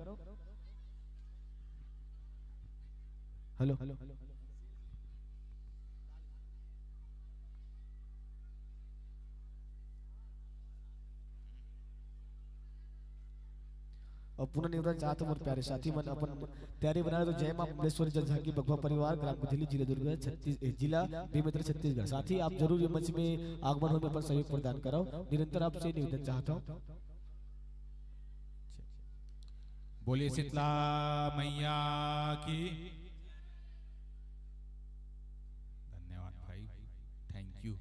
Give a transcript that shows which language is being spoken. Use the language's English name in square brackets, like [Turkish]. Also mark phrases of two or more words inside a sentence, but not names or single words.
[Hindi] हेलो और पुनः निवेदन चाहता हूँ प्यारे साथी मन अपन तैयारी बनाए तो जय मां बबलेश्वरी जनझांकी बघुआ परिवार ग्राम गुधेली जिला दुर्ग जिला बेमेतरा छत्तीसगढ़। साथ ही आप जरूर ये मंच में आगमन होने पर सहयोग प्रदान कराओ, निरंतर आपसे निवेदन चाहता हूँ। बोलिए शीतला मैया की। धन्यवाद भाई, [English] thank you.